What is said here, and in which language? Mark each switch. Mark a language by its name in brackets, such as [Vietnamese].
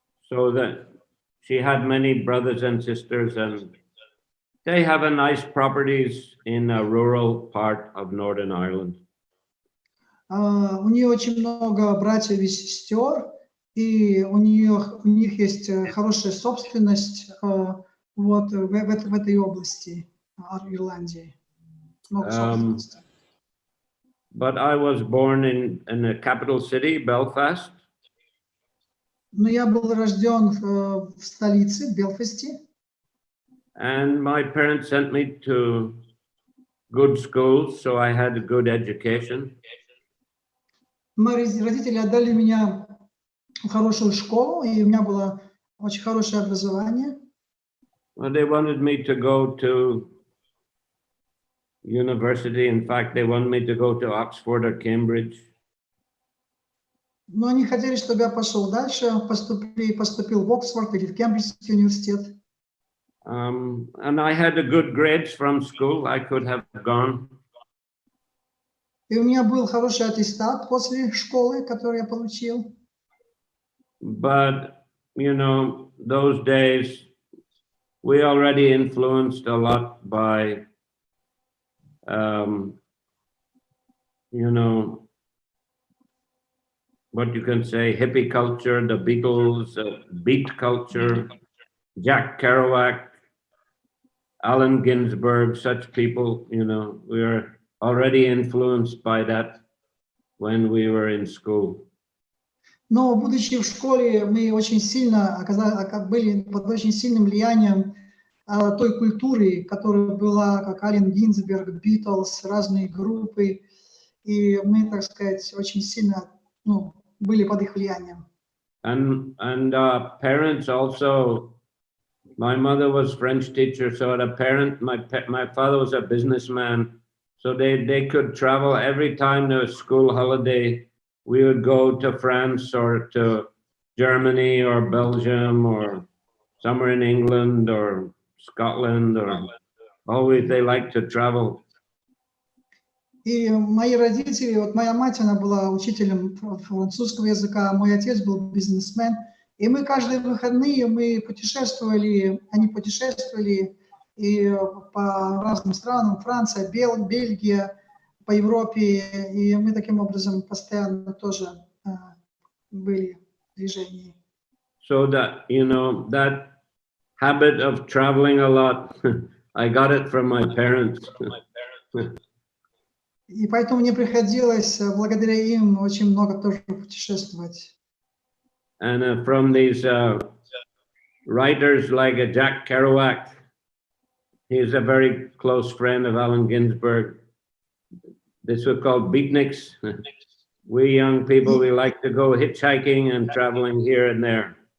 [English] So that she had many brothers and sisters, and they have a nice properties in a rural part of Northern Ireland. [Russian] У нее очень много братьев и сестер, и у них есть хорошая собственность вот в этой области Ирландии. Много собственности. [English] But I was born in the capital city, Belfast. [Russian] Но я был рожден в столице, в Белфасте. [English] And my parents sent me to good schools, so I had a good education. [Russian] Мои родители отдали меня в хорошую школу, и у меня было очень хорошее образование. [English] Well, they wanted me to go to university. In fact, they wanted me to go to Oxford or Cambridge. [Russian] Но они хотели, чтобы я пошел дальше, поступил в Оксфорд или в Кембриджский университет. [English] And I had a good grades from school. I could have gone. [Russian] И у меня был хороший аттестат после школы, который я получил. [English] But, you know, those days, we already influenced a lot by, you know, what you can say, hippie culture, the Beatles, beat culture, Jack Kerouac, Allen Ginsberg, such people, you know, we were already influenced by that when we were in school. [Russian] Но, будучи в школе, мы очень сильно были под очень сильным влиянием той культуры, которая была, как Аллен Гинзберг, Битлз, разные группы. И мы, так сказать, очень сильно были под их влиянием. [English] And parents also, my mother was French teacher, so the parent, my father was a businessman. So they could travel every time there was school holiday. We would go to France or to Germany or Belgium or somewhere in England or Scotland, or always they like to travel. [Russian] И мои родители, вот моя мать, она была учителем французского языка, мой отец был бизнесмен. И мы каждые выходные мы путешествовали, они путешествовали и по разным странам, Франция, Бельгия, по Европе, и мы таким образом постоянно тоже были в движении. [English] So that, you know, that habit of traveling a lot, I got it from my parents. [Russian] И поэтому мне приходилось, благодаря им, очень много тоже путешествовать. [English] And from these writers like Jack Kerouac, he's a very close friend of Allen Ginsberg. This was called beatniks. We young people, we like to go hitchhiking and traveling here and there.